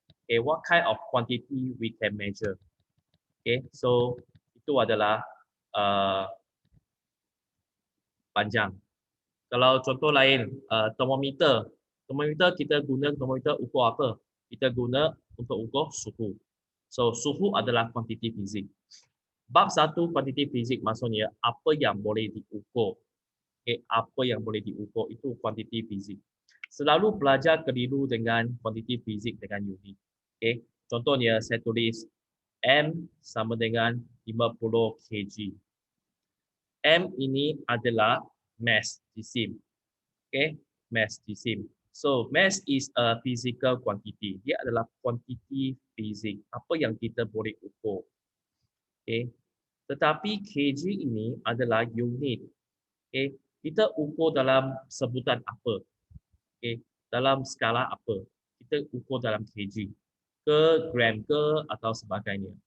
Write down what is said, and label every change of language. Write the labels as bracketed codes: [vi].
[en] Okay, what kind of quantity we can measure? [ms] Okay, so itu adalah panjang. Kalau contoh lain, termometer. Termometer kita guna termometer ukur apa? Kita guna untuk ukur suhu. So suhu adalah kuantiti fizik. Bab 1 kuantiti fizik maksudnya apa yang boleh diukur. Okay, apa yang boleh diukur itu kuantiti fizik. Selalu pelajar keliru dengan kuantiti fizik dengan unit. Okay, contohnya saya tulis M sama dengan 50 kg. M ini adalah mass jisim. Okay, mass jisim. [en] So mass is a physical quantity. [ms] Dia adalah kuantiti fizik. Apa yang kita boleh ukur. Okay. Tetapi kg ini adalah unit. Okay. Kita ukur dalam sebutan apa? Okay. Dalam skala apa? Kita ukur dalam kg. Ke gram ke atau sebagainya.